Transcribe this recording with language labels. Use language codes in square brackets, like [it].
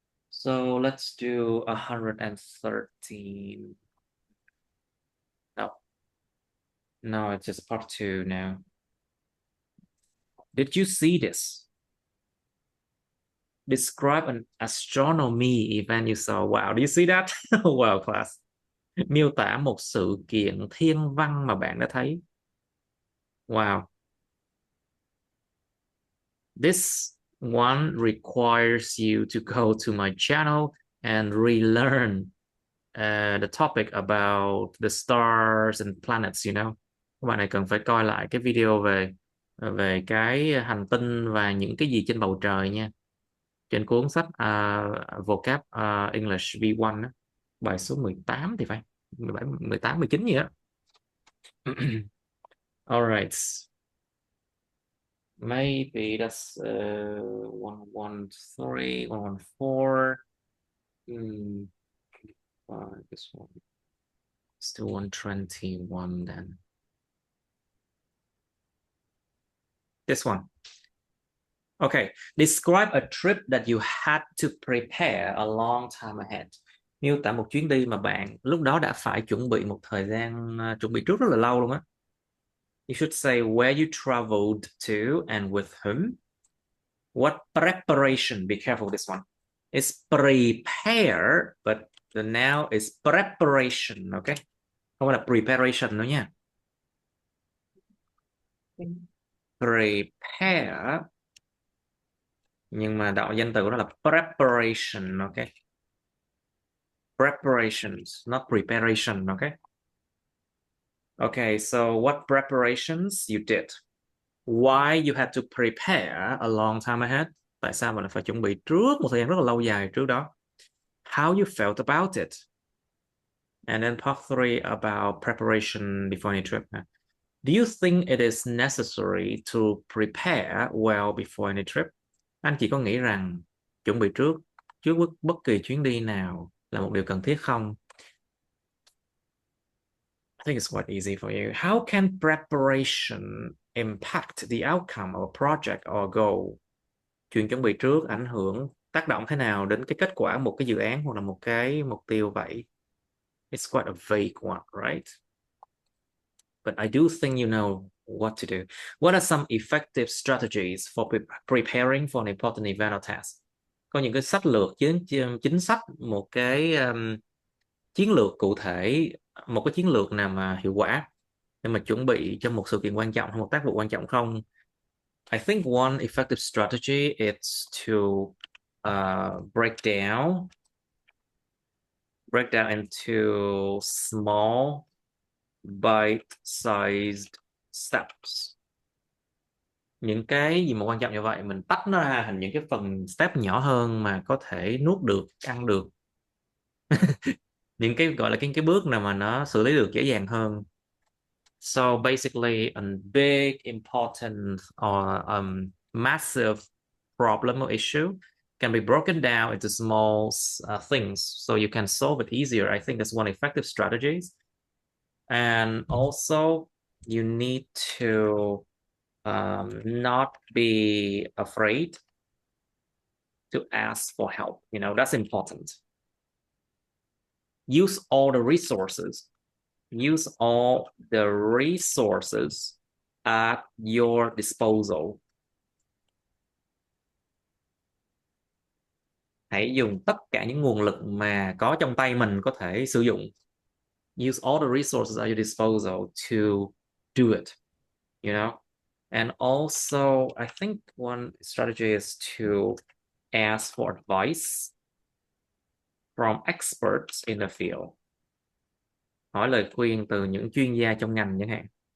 [en] So let's do 113. No, no, it's just part two now. Did you see this? Describe an astronomy event you saw. Wow, do you see that? Wow, class. [vi] Miêu tả một sự kiện thiên văn mà bạn đã thấy. [en] Wow. This one requires you to go to my channel and relearn the topic about the stars and planets, you know. [vi] Các bạn này cần phải coi lại cái video về về cái hành tinh và những cái gì trên bầu trời nha. Trên cuốn sách vocab English V1 đó. Bài số 18 thì phải 17, 18, 19 gì đó. [en] All right. Maybe that's 113, 114. This one. Still 121 then. This one. Okay. Describe a trip that you had to prepare a long time ahead. [vi] Miêu tả một chuyến đi mà bạn lúc đó đã phải chuẩn bị một thời gian chuẩn bị trước rất là lâu luôn á. [en] You should say where you traveled to and with whom. What preparation? Be careful with this one. It's prepare, but the noun is preparation. Okay. [vi] Không phải là preparation nữa nha. Prepare. Nhưng mà đạo danh từ của nó là preparation. [en] Okay. Preparations, not preparation. Okay. Okay, so what preparations you did? Why you had to prepare a long time ahead? [vi] Tại sao bạn phải chuẩn bị trước một thời gian rất là lâu dài trước đó? [en] How you felt about it? And then part 3 about preparation before any trip. Do you think it is necessary to prepare well before any trip? [vi] Anh chị có nghĩ rằng chuẩn bị trước bất kỳ chuyến đi nào là một điều cần thiết không? [en] I think it's quite easy for you. How can preparation impact the outcome of a project or goal? [vi] Chuyện chuẩn bị trước ảnh hưởng, tác động thế nào đến cái kết quả một cái dự án hoặc là một cái mục tiêu vậy? [en] It's quite a vague one, right? But I do think you know what to do. What are some effective strategies for preparing for an important event or task? [vi] Có những cái sách lược, chính sách, một cái chiến lược cụ thể, một cái chiến lược nào mà hiệu quả để mà chuẩn bị cho một sự kiện quan trọng hay một tác vụ quan trọng không? [en] I think one effective strategy is to break down into small bite-sized steps. [vi] Những cái gì mà quan trọng như vậy mình tách nó ra thành những cái phần step nhỏ hơn mà có thể nuốt được, ăn được. Những cái gọi là cái bước nào mà nó xử lý được dễ dàng hơn. [en] So basically a big, important or massive problem or issue can be broken down into small things so you can solve it easier. I think that's one effective strategy. And also you need to not be afraid to ask for help. You know, that's important. Use all the resources. Use all the resources at your disposal. [vi] Hãy dùng tất cả những nguồn lực mà có trong tay mình có thể sử dụng. [en] Use all the resources at your disposal to do it, you know. And also, I think one strategy is to ask for advice from experts in the field. [vi] Hỏi lời khuyên từ những chuyên gia trong ngành chẳng hạn.